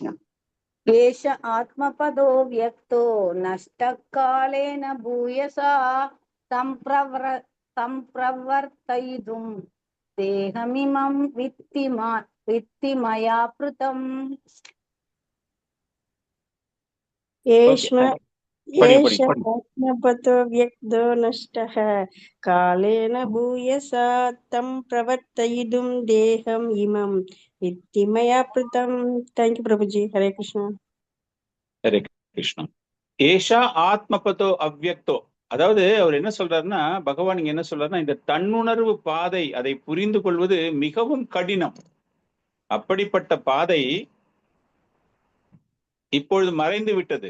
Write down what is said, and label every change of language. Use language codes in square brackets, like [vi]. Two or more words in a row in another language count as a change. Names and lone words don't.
[sa] एष आत्मपदो व्यक्तो नष्टकालेन भूयसा सम्प्रवर्तयितुं देहमिमं वित्ति मया पृतम्। [ta] ஓகே, [sa] एष [ta] படிங்க. [sa] आत्मपतो व्यक्तो नष्टः कालेन भूयसा तं प्रवर्तयितुं देहम् इमं विद्धि मया कृतं। [en] thank you [hi] प्रभु जी। हरे कृष्ण। [ta] ஹரே கிருஷ்ணா. [sa] एष आत्मपदो अव्यक्तो, [ta] அதாவது அவர் என்ன சொல்றாருன்னா, பகவான் இங்க என்ன சொல்றாருன்னா, இந்த தன்னுணர்வு பாதை அதை புரிந்து கொள்வது மிகவும் கடினம். அப்படிப்பட்ட பாதை இப்பொழுது மறைந்து விட்டது.